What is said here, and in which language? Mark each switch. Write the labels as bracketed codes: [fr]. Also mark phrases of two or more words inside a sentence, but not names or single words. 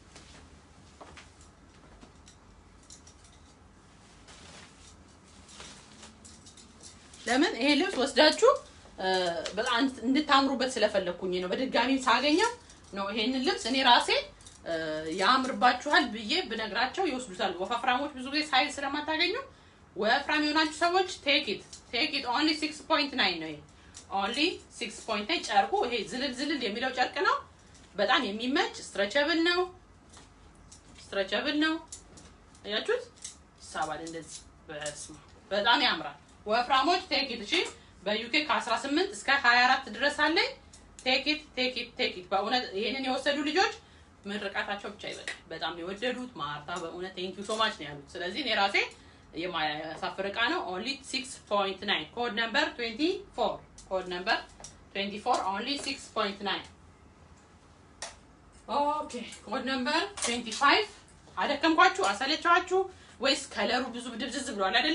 [am] ለምን ይሄ ልብስ ወስዳችሁ በጣም እንድታምሩበት ስለፈለኩኝ ነው በድጋሚ ሳገኘው ነው ይሄንን ልብስ እኔ ራሴ ያምርባችኋል ብዬ ብነግራቸው ይወስዱታል ወፍራሞች ብዙ ጊዜ ሳይዝ ስለማታገኙ ወፍራም የሆናችሁ ሰዎች [en] take it only [am] 6.9 ነው ይሄ only 6.9 ጨርቁ ይሄ ዝልል የሚለው ጨርቅ ነው በጣም የሚመች ስትሬቸብል ነው አያችሁት ሳባል እንደዚህ በጣም ያምራል ወፍራሞች [en] take it [am] እሺ በዩኬ ከ18 እስከ 24 ድረስ አለኝ [en] take it [am] በእውነት ይሄንን የወሰዱ ልጆች ምርቃታቸው ብቻ ይበቃ በጣም የወደዱት ማርታ በእውነት [en] thank you so much [am] ነው ያሉት ስለዚህ እኔ ራሴ የማያሳፍር እቃ ነው። only 6.9 [en] code number 24 code number 24 only 6.9 okay code number 25 [am] አደከምኳችሁ አሰለቻችሁ ወይስ ከለሩ ብዙ ድብዝዝ ብሏል አይደለ?